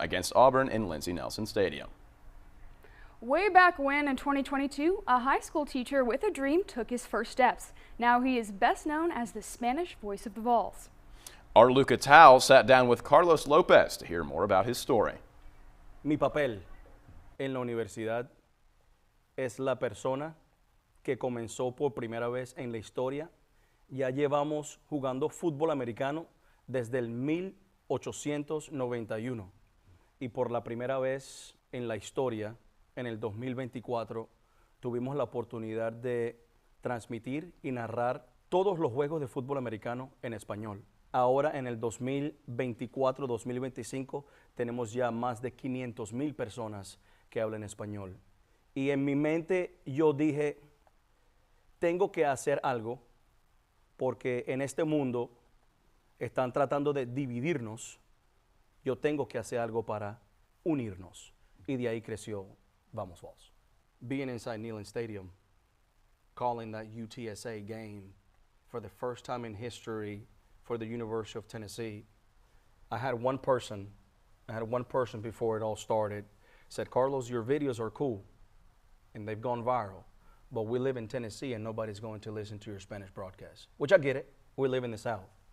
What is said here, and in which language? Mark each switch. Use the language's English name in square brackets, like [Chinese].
[English] against Auburn in Lindsey Nelson Stadium. Way back when, in 2022, a high school teacher with a dream took his first steps. Now he is best known as the Spanish voice of the Vols. Our Luca Tao sat down with Carlos Lopez to hear more about his story. [Spanish] Mi papel en la universidad es la persona que comenzó por primera vez en la historia. Ya llevamos jugando fútbol americano desde el 1891 y por la primera vez en la historia, en el 2024, tuvimos la oportunidad de transmitir y narrar todos los juegos de fútbol americano en español. Ahora en el 2024-2025 tenemos ya más de 500,000 personas que hablan español. Y en mi mente yo dije, tengo que hacer algo porque en este mundo están tratando de dividirnos. Yo tengo que hacer algo para unirnos. Y de ahí creció Vamos Vols. [English] Being inside Neyland Stadium, calling that UTSA game for the first time in history for the University of Tennessee, I had one person before it all started said, Carlos, your videos are cool and they've gone viral, but we live in Tennessee and nobody's going to listen to your Spanish broadcast, which I get it. We live in the South.